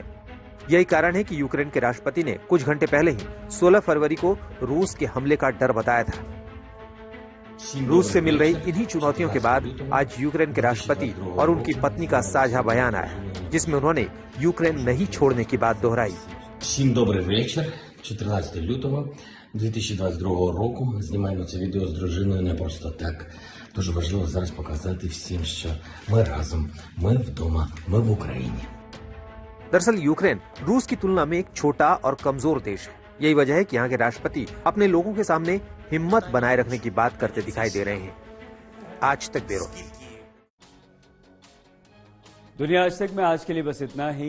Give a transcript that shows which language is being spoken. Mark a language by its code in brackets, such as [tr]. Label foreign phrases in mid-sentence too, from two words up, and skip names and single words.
[hi] यही कारण है कि यूक्रेन के राष्ट्रपति ने कुछ घंटे पहले ही 16 फरवरी को रूस के हमले का डर बताया था। रूस से मिल रही इन्हीं चुनौतियों के बाद आज यूक्रेन के राष्ट्रपति और उनकी पत्नी का साझा बयान आया, जिसमें उन्होंने यूक्रेन नहीं छोड़ने की बात दोहराई। [uk] Всім добрий вечір. 14 лютого 2022 року. Знімаємо це відео з дружиною не просто так. Дуже важливо зараз показати всім, що ми разом, ми вдома, ми в Україні. [hi] दरअसल यूक्रेन रूस की तुलना में एक छोटा और कमजोर देश है। यही वजह है कि यहाँ के राष्ट्रपति अपने लोगों के सामने हिम्मत बनाए रखने की बात करते दिखाई दे रहे हैं। आज तक ब्यूरो। दुनिया आज तक में आज के लिए बस इतना ही।